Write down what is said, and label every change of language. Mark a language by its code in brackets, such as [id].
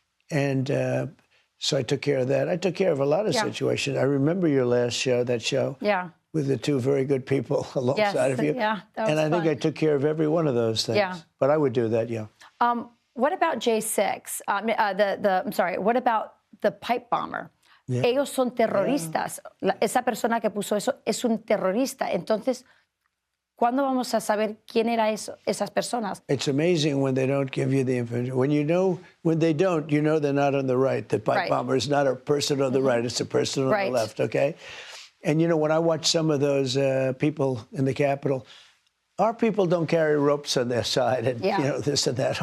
[en] And so I took care of that. I took care of a lot of situations. I remember your last show, that show. Yeah. With the two very good people alongside of you. Yeah, that was and I think fun. I took care of every one of those things. Yeah. But I would do that, yeah. What about J6? I'm sorry, what about the pipe bomber? Yeah. [es] Ellos son terroristas. Esa persona que puso eso es un terrorista. Entonces, ¿cuándo vamos a saber quién era esas personas? [en] It's amazing when they don't give you the information. When they don't, you know they're not on the right. The pipe bomber is not a person on the right, it's a person on the left, okay? And, you know, when I watch some of those people in the Capitol, our people don't carry ropes on their side and, you know, this and that.